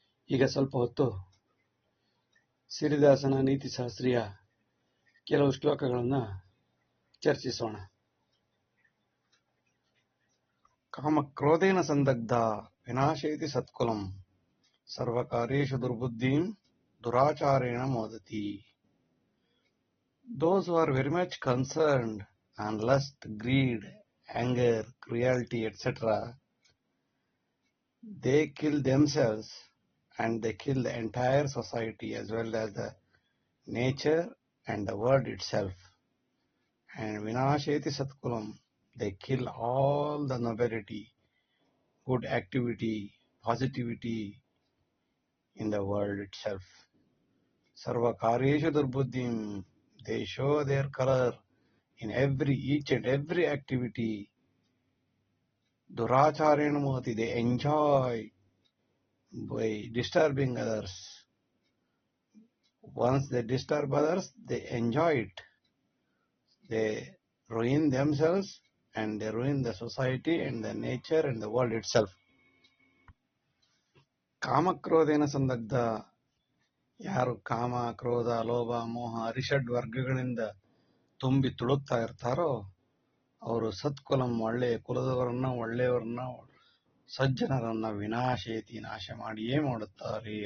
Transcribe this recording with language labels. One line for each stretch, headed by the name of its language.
Kannada: ಈಗ ಸ್ವಲ್ಪ ಹೊತ್ತು ಸಿರಿದಾಸನ ನೀತಿಶಾಸ್ತ್ರೀಯ ಕೆಲವು ಶ್ಲೋಕಗಳನ್ನು ಚರ್ಚಿಸೋಣ.
Sanskrit: ಕಾಮಕ್ರೋಧೇನ ಸಂದಗ್ಧ ವಿನಾಶಯತಿ ಸತ್ಕುಲಂ ಸರ್ವಕಾರ್ಯೇಷು ದುರ್ಬುದ್ಧಿಂ ದುರಾಚಾರೇಣ ಮೋದತಿ.
English: Those who are very much concerned on lust, greed, anger, cruelty, etc., they kill themselves and they kill the entire society as well as the nature and the world itself. And
Sanskrit: vinasheti satkulam,
English: they kill all the nobility, good activity, positivity in the world itself.
Sanskrit: Sarva karyeshu durbuddhim,
English: they show their color in each and every activity.
Sanskrit: Duracharena moti,
English: they enjoy by disturbing others. Once they disturb others, they enjoy it. They ruin themselves and they ruin the society and the nature and the world itself.
Sanskrit: ಕಾಮಕ್ರೋಧೇನ ಸಂದಗ್ಧ,
Kannada: ಯಾರು ಕಾಮ, ಕ್ರೋಧ, ಲೋಭ, ಮೋಹ, ಅರಿಷಡ್ ವರ್ಗಗಳಿಂದ ತುಂಬಿ ತುಳುಕ್ತಾ ಇರ್ತಾರೋ ಅವರು ಸತ್ಕುಲಂ, ಒಳ್ಳೆಯ ಕುಲದವರನ್ನ, ಒಳ್ಳೆಯವರನ್ನ, ಸಜ್ಜನರನ್ನ ವಿನಾಶೇತಿ, ನಾಶ ಮಾಡಿಯೇ ಮಾಡುತ್ತಾರೆ.